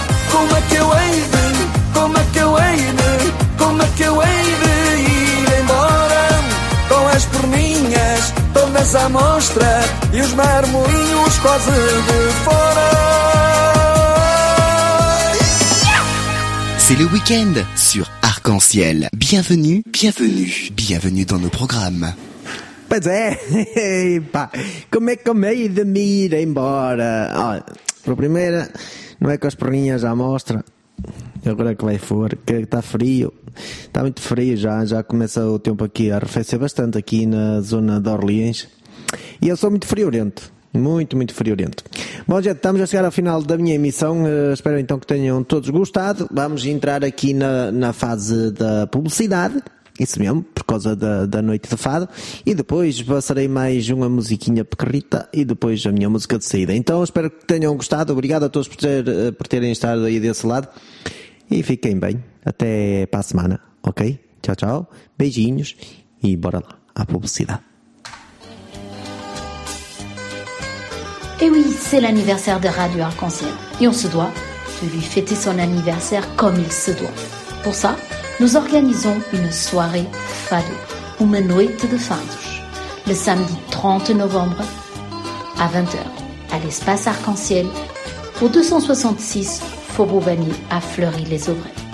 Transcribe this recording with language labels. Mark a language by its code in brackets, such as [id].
[pt] Como é que eu hei de, como é que eu hei de, como é que eu hei de ir embora com as perninhas todas à mostra e os marmolinhos quase de fora. [fr] C'est le week-end sur Arc-en-Ciel. Bienvenue, bienvenue, bienvenue dans nos programmes. [pt] Pois é, pá, como é de me ir embora? Para a primeira, não é com as perninhas à mostra. Agora que vai for, que está frio, está muito frio já, já começa o tempo aqui a arrefecer bastante aqui na zona de Orleans. E eu sou muito friorento, muito, muito friorento. Bom, gente, estamos a chegar ao final da minha emissão, espero então que tenham todos gostado. Vamos entrar aqui na fase da publicidade, isso mesmo, por causa da noite de fado. E depois passarei mais uma musiquinha pequenita e depois a minha música de saída. Então espero que tenham gostado, obrigado a todos por terem estado aí desse lado. E fiquem bem, até para a semana, ok? Tchau, tchau, beijinhos e bora lá à publicidade. [fr] Et oui, c'est l'anniversaire de Radio Arc-en-Ciel. Et on se doit de lui fêter son anniversaire comme il se doit. Pour ça, nous organisons une soirée fado, [pt] uma noite de fado, [fr] le samedi 30 novembre à 20h, à l'espace Arc-en-Ciel, au 266 Faubourg Vanier à Fleury-les-Aubrais.